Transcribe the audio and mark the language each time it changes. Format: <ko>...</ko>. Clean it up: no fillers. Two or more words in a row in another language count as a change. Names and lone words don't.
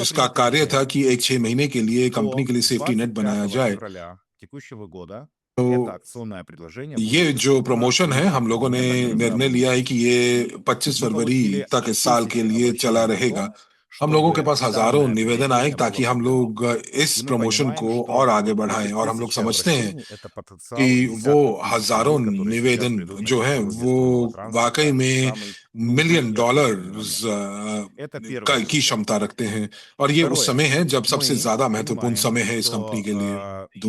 <hi>जिसका</hi> <ru>принято</ru> <hi>कार्य था</hi> <ru>решение</ru> <hi>कि एक 6 महीने के लिए कंपनी</hi> <ru>до</ru> <hi>के लिए</hi> <en>safety net</en> <hi>बनाया</hi> <ru>25</ru> <hi>जाए।</hi> <ru>февраля текущего года</ru> <hi>तो</hi> <ru>это акционное предложение</ru> <hi>ये</hi> <ru>будет</ru> <hi>जो</hi> <ru>доступно</ru> <hi>प्रमोशन है, हम</hi> <ru>людям</ru> <hi>लोगों ने</hi> <ru>не до конца</ru> <hi>निर्णय लिया है कि</hi> <ru>обученным.</ru> <hi>ये 25</hi> <ru>Мы</ru> <hi>फरवरी</hi> <ru>получили</ru> <hi>तक इस साल के</hi> <ru>тысячи</ru> <hi>लिए चला</hi> <ru>обращений о</ru> <hi>रहेगा।</hi> <ru>том,</ru> <hi>हम लोगों के</hi> <ru>чтобы</ru> <hi>पास हजारों</hi> <ru>данное</ru> <hi>निवेदन आए</hi> <ru>предложение было</ru> <hi>ताकि हम</hi> <ru>внедрено.</ru> <hi>लोग इस</hi> <ru>И мы</ru> <hi>प्रमोशन</hi> <ru>понимаем,</ru> <hi>को और</hi> <ru>что</ru> <hi>आगे</hi> <ru>эти</ru> <hi>बढ़ाएं, और हम लोग</hi> <ru>1000</ru> <hi>समझते हैं</hi> <ru>обращений– это</ru> <hi>कि</hi> <ru>потенциал</ru> <hi>वो</hi> <ru>десятков тысяч</ru> <hi>हजारों</hi> <ru>людей, которые сейчас</ru> <hi>निवेदन</hi> <ru>придут на</ru> <hi>जो हैं</hi> <ru>технологии</ru> <hi>वो</hi> <ru>стримового</ru> <hi>वाकई</hi> <ru>транспорта в</ru> <hi>में</hi> <ru>самый нужный</ru> <hi>मिलियन</hi> <ru>и оптимальный</ru> <hi>डॉलर्स</hi> <ru>момент. Это первое,</ru> <hi>की</hi> <ru>друзья.</ru> <hi>क्षमता रखते हैं, और ये उस</hi> <ru>Второе.</ru> <hi>समय है जब सबसे</hi> <ru>Мы</ru> <hi>ज्यादा महत्वपूर्ण</hi> <ru>понимаем,</ru> <hi>समय है इस कंपनी</hi> <ru>что</ru> <hi>के लिए।</hi>